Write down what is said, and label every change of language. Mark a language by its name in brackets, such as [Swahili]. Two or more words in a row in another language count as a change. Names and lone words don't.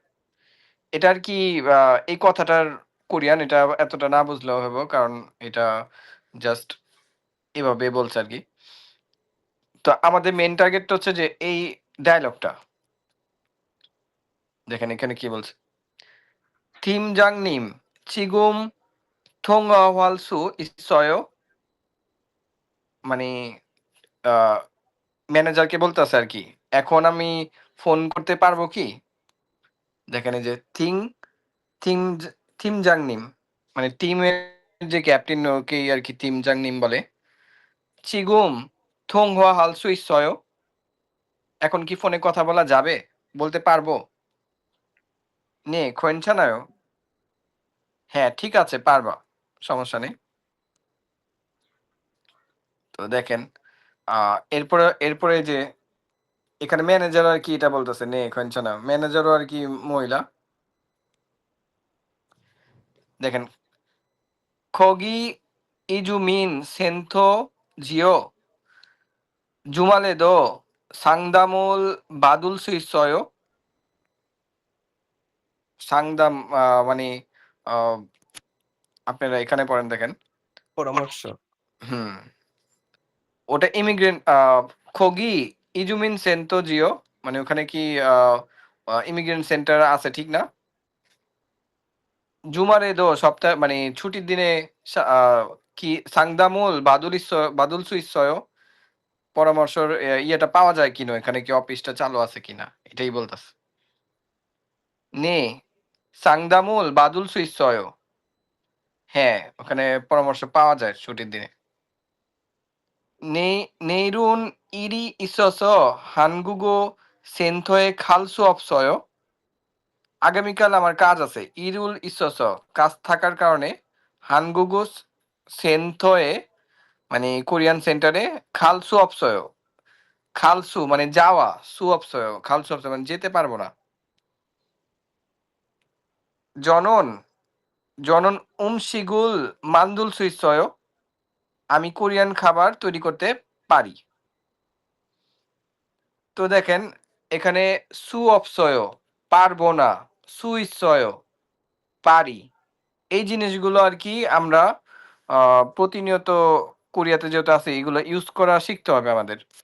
[Bangla] এটা আর কি আ এই কথাটার কোরিয়ান এটা এতটা না বুঝলেও হইব। কারণ এটা জাস্ট এভাবে বলছে আরকি। তো আমাদের [English] main target [Bangla] হচ্ছে যে এই ডায়ালগটা। দেখেন এখানে কি বলছে? [Korean] 팀장님, 지금 통화할 수 있어요? [Bangla] মানে আ ম্যানেজারকে বলতেছে আরকি। এখন আমি ফোন করতে পারবো কি? দেখেন এই যে থিম 팀장님 মানে টিমের যে ক্যাপ্টেন ওকেই আরকি 팀장님 বলে। [Korean] 지금 통화할 수 있어요? [Bangla] এখন কি ফোনে কথা বলা যাবে? বলতে পারবো? [Korean] 네, 괜찮아요. [Bangla] হ্যাঁ, ঠিক আছে পারবা। সমস্যা নেই। তো দেখেন আ এরপরে যে এখানে ম্যানেজার আর কি এটা বলতেছে [Korean] 네 괜찮아. [Bangla] ম্যানেজারও আর কি মহিলা। দেখেন [Korean] 거기 이주민 센터지요. 주말에도 상담을 받을 수 있어요? [Bangla] 상담 মানে আ আপনারা এখানে পড়েন দেখেন। পরামর্শ। হুম, ওটা ইমিগ্রেন্ট [Korean] 거기 이주민 센터지요? [Bangla] মানে ওখানে কি আ আ [English] immigrant center [Bangla] আছে ঠিক না? 주말에도 সপ্তাহে মানে ছুটির দিনে কি [Korean] 상담을 받을 수 있어요? [Bangla] পরামর্শের ইয়েটা পাওয়া যায় কিনা? এখানে কি অফিসটা চালু আছে কিনা? এটাই বলতেছে। [Korean] 네. 상담을 받을 수 있어요. [Bangla] হ্যাঁ, ওখানে পরামর্শ পাওয়া যায় ছুটির দিনে। [Korean] 내일은 일이 있어서 한국어 센터에 갈 수 없어요? [Bangla] আগামীকাল আমার কাজ আছে। [Korean] 일을 있어서 [Bangla] কাজ থাকার কারণে [Korean] 한국어 센터에 [Bangla] মানে [English] Korean center [Korean] 갈 수 없어요। 갈 수 [Bangla] মানে যাওয়া, [Korean] 수 없어요। 갈 수 없어요 [Bangla] মানে যেতে পারব না। [Korean] 저는 저는 음식을 만들 수 있어요? [Bangla] আমি কোরিয়ান খাবার তৈরি করতে পারি। তো দেখেন এখানে [Korean] 수 없어요 [Bangla] পারবো না, [Korean] 수 있어요 [Bangla] পারি। এই জিনিসগুলো আরকি আমরা আ প্রতিনিয়ত কোরিয়াতে যেহেতু আছি এগুলো ইউজ করা শিখতে হবে আমাদের।